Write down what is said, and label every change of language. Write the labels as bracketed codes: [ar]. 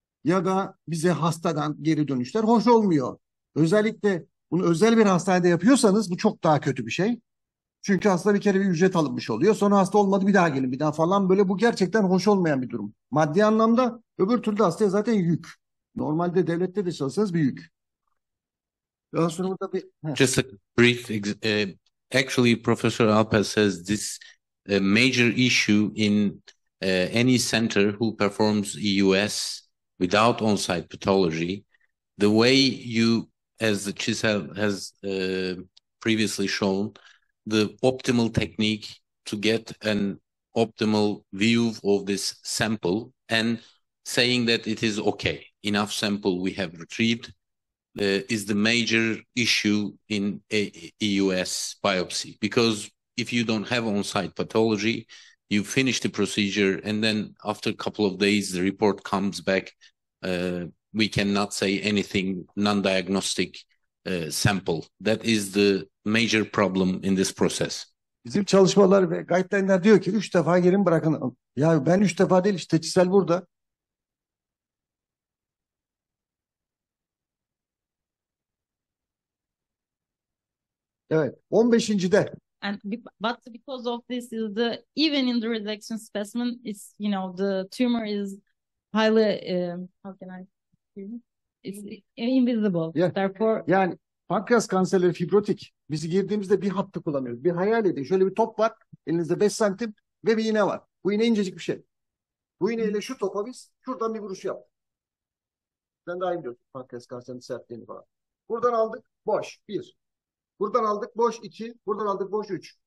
[tr] ya da bize hastadan geri dönüşler hoş olmuyor. Özellikle bunu özel bir hastanede yapıyorsanız bu çok daha kötü bir şey. Çünkü hasta bir kere bir ücret alınmış oluyor. Sonra hasta olmadı bir daha gelin bir daha falan, böyle bu gerçekten hoş olmayan bir durum. Maddi anlamda, öbür türlü hastaya zaten yük. Normalde devlette de çalışsanız bir yük. Daha sonra burada bir... [en] Just a brief, actually, Professor Alper says this major issue in any center who performs EUS without on-site pathology, the way you, as the Chisel has previously shown, the optimal technique to get an optimal view of this sample and saying that it is okay, enough sample we have retrieved, is the major issue in EUS biopsy. Because if you don't have on-site pathology, you finish the procedure, and then after a couple of days, the report comes back. We cannot say anything, non-diagnostic sample. That is the major problem in this process. [tr] Bizim çalışmalar ve guideline'ler diyor ki 3 defa gelin bırakın. Ya ben 3 defa değil, işte Çisel burada. Evet, 15.de. [en] And but because of this is the even in the resection specimen, it's the tumor is highly how can I it's invisible. Yeah. Therefore, [tr] yani pankreas kanserleri fibrotik. Biz girdiğimizde bir hattı kullanıyoruz. Bir hayal edin. Şöyle bir top var. Elinizde 5 santim ve bir iğne var. Bu iğne incecik bir şey. Bu iğneyle şu topa biz şuradan bir vuruş yaptık. Sen daha iyi biliyorsun pankreas kanserinin sertliğini falan. Buradan aldık boş 1. Buradan aldık boş 2. Buradan aldık boş 3.